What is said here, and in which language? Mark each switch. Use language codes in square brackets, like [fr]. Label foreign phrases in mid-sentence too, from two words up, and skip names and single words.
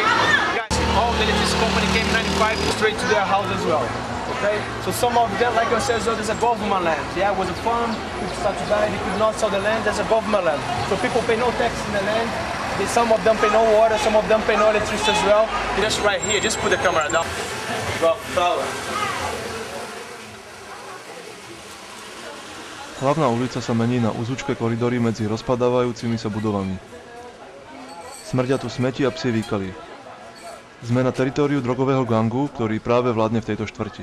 [en] Guys, all the electricity company came 95 straight to their house as well. Okay? So some of them, like I said, there's a government land. Yeah, it was a farm, people start to die, they could not sell the land, there's a government land. So people pay no tax in the land. Some of them pay no water, some of them pay no electricity as well. Just right here, just put the camera down. [sk] Hlavná ulica sa mení na uzúčke koridory medzi rozpadávajúcimi sa budovami. Smrdia tu smeti a psie výkaly. Sme na teritóriu drogového gangu, ktorý práve vládne v tejto štvrti.